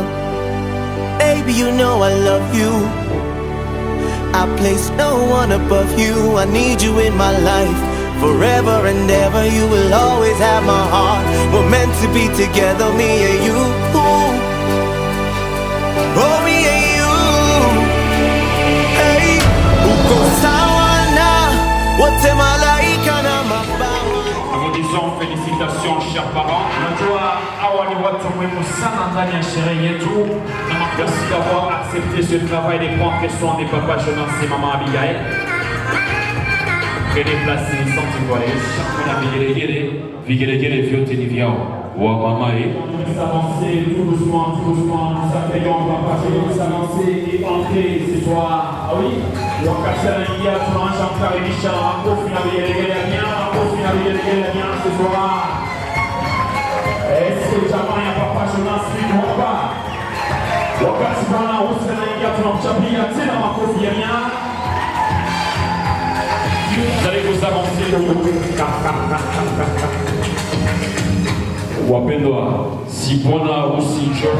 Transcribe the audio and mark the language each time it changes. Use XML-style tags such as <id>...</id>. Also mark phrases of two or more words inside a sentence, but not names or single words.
<en>Baby, you know I love you, I place no one above you. I need you in my life, forever and ever. You will always have my heart. We're meant to be together, me and you. Oh, me and you.</en> <sw>Hey, uko sawa na wote malaika na mabawa.</sw> <fr>Nous disons félicitations chers parents.</fr> <sw>Najua hawa ni watu muhimu sana ndani ya sherehe yetu.</sw> <fr>Merci d'avoir accepté ce travail de prendre soin des papas Jonas et maman Abigail. Prenez place sans dévoiler. Chacun a</fr> <sw>vigelegele vyote ni vyao wa mama et</sw> <fr>s'avancer tout doucement, nous accueillons papa Jonas s'avancer et entrer ce soir. Ah oui,</fr> <sw>wakati anaingia tunaanza kukaribisha makofi na vigelegele bien, makofi na vigelegele</sw> <fr>bien ce soir. Est-ce que</fr> <sw>jamaa ya papa Jonas ni hapa? Wakati bwana harusi anaingia tunamchapia tena makofi ya mia.</sw> <fr>Vous allez vous avancer.</fr> <sw>wapendwa, si bwana harusi njoo.</sw>